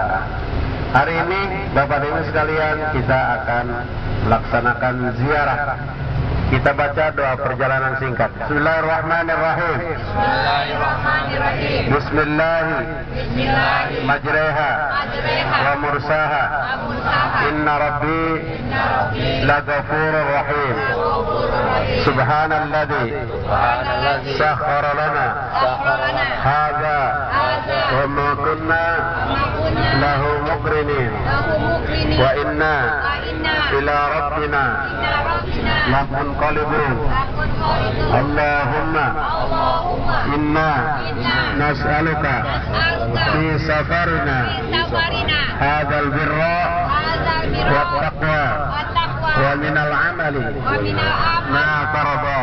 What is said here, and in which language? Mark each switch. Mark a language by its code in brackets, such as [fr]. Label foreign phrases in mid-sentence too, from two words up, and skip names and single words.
[id] Hari ini Bapak Ibu sekalian kita akan melaksanakan ziarah. Kita baca doa perjalanan singkat. [ar] Bismillahirrahmanirrahim. Bismillahirrahmanirrahim. بسم الله مجراها ومرساها. إن ربي لغفور رحيم. سبحان الذي سخر لنا هذا وما كنا له مقرنين وإنا إلى ربنا لمنقلبون. اللهم إنا نسألك في سفرنا هذا البر والتقوى ومن العمل ما ترضى.